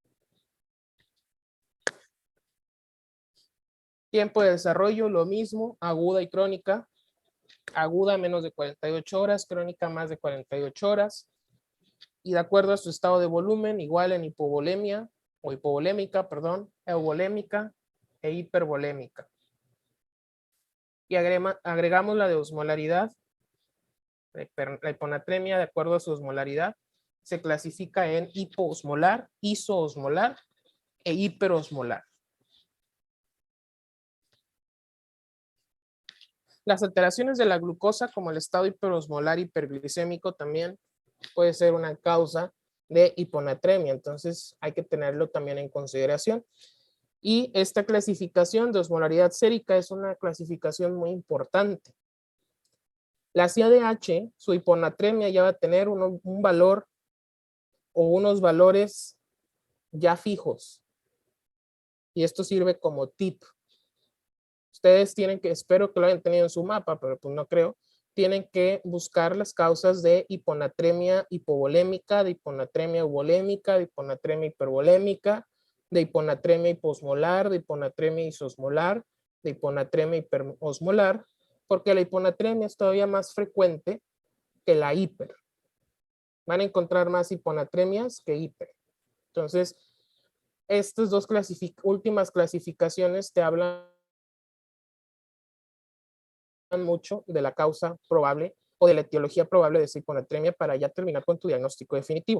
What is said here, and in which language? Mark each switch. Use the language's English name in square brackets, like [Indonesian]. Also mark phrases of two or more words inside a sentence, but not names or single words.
[Spanish] Tiempo de desarrollo, lo mismo, aguda y crónica. Aguda menos de 48 horas, crónica más de 48 horas. Y de acuerdo a su estado de volumen, igual en hipovolemia o hipovolémica, perdón, euvolémica e hipervolémica. Y agregamos la de osmolaridad. La hiponatremia, de acuerdo a su osmolaridad, se clasifica en hipoosmolar, isoosmolar e hiperosmolar. Las alteraciones de la glucosa, como el estado hiperosmolar hiperglicémico, también puede ser una causa de hiponatremia, entonces hay que tenerlo también en consideración. Y esta clasificación de osmolaridad sérica es una clasificación muy importante. La CADH, su hiponatremia ya va a tener un valor o unos valores ya fijos. Y esto sirve como tip. Ustedes tienen que, espero que lo hayan tenido en su mapa, pero pues no creo, tienen que buscar las causas de hiponatremia hipovolémica, de hiponatremia euvolémica, de hiponatremia hipervolémica, de hiponatremia hiposmolar, de hiponatremia isosmolar, de hiponatremia hiperosmolar porque la hiponatremia es todavía más frecuente que la hiper. Van a encontrar más hiponatremias que hiper. Entonces, estas dos últimas clasificaciones te hablan mucho de la causa probable o de la etiología probable de esa hiponatremia para ya terminar con tu diagnóstico definitivo.